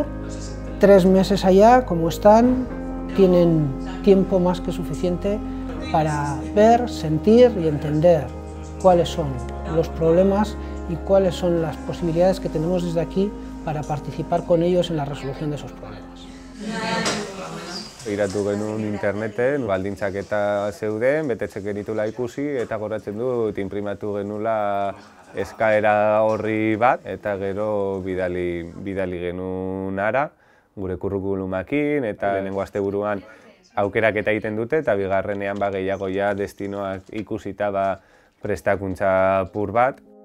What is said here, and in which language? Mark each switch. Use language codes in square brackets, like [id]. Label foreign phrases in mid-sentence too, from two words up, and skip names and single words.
[es] 3 meses allá, como están, tienen tiempo más que suficiente para ver, sentir y entender cuáles son los problemas y cuáles son las posibilidades que tenemos desde aquí para participar con ellos en la resolución de esos problemas. [eu] Begiratu genuen interneten, baldintzak eta zeuden, betetzen genitula ikusi, eta goratzen dut inprimatu genula eskaera horri bat, eta gero bidali genuen ara, gure kurrikulumakin, eta lehenengo asteburuan aukeraketa egiten dute, eta bigarrenean gehiago ja destinoak ikusita prestakuntza pur bat.